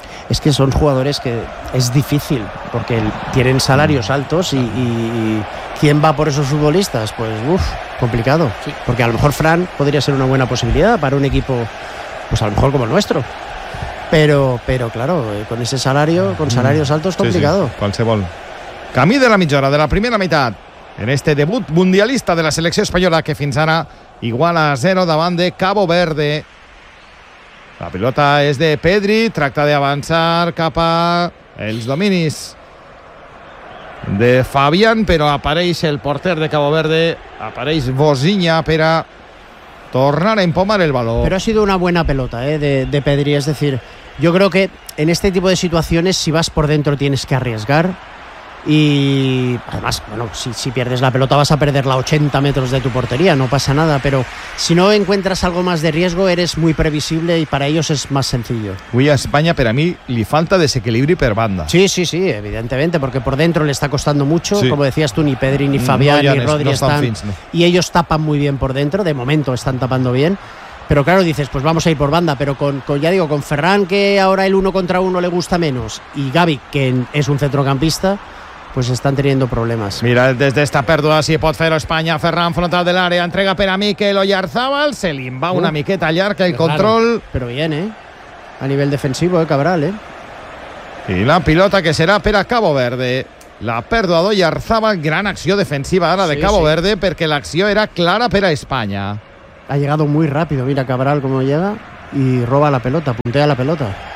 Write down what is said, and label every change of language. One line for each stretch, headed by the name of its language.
Spanish: Es que son jugadores que es difícil porque tienen salarios altos y ¿quién va por esos futbolistas? Pues uff, complicado. Sí. Porque a lo mejor Fran podría ser una buena posibilidad para un equipo, pues a lo mejor como el nuestro. Pero claro, con ese salario, con salarios altos, complicado.
Catalan: Sí, sí. Qualsevol. Camí de la mitjana de la primera meitat en este debut mundialista de la selecció espanyola, que fins ara igual a 0 davant de Cabo Verde. La pilota és de Pedri, tracta d'avançar cap a els dominis de Fabián, però apareix el porter de Cabo Verde, apareix Bosinha per a tornar a empomar el balón.
Spanish: Pero ha sido una buena pelota, de Pedri. Es decir, yo creo que en este tipo de situaciones, si vas por dentro, tienes que arriesgar. Y además, bueno, si pierdes la pelota, vas a perderla a 80 metros de tu portería, no pasa nada. Pero si no encuentras algo más de riesgo, eres muy previsible y para ellos es más sencillo. Uy, a España, pero a mí le falta desequilibrio y perbanda. Sí, evidentemente, porque por dentro le está costando mucho. Sí. Como decías tú, ni Pedri, ni Fabián, no, ni Rodri no están. Fins, no. Y ellos tapan muy bien por dentro, de momento están tapando bien. Pero claro, dices, pues vamos a ir por banda, pero con Ferran, que ahora el uno contra uno le gusta menos, y Gavi, que es un centrocampista, pues están teniendo problemas. Mira, desde esta pérdida,
Catalan: si pot fer-ho España, Ferran, frontal de l'àrea, entrega per a Mikel Oyarzabal, se li va una miqueta llarg el control. Però bien, a nivell defensiu, Cabral, eh? I la pilota que serà per a Cabo Verde. La pèrdua d'Oyarzabal, gran acció defensiva ara de Cabo Verde, perquè l'acció era clara per a España.
Spanish: Ha llegado muy rápido, mira Cabral cómo llega y roba la pelota, puntea la pelota.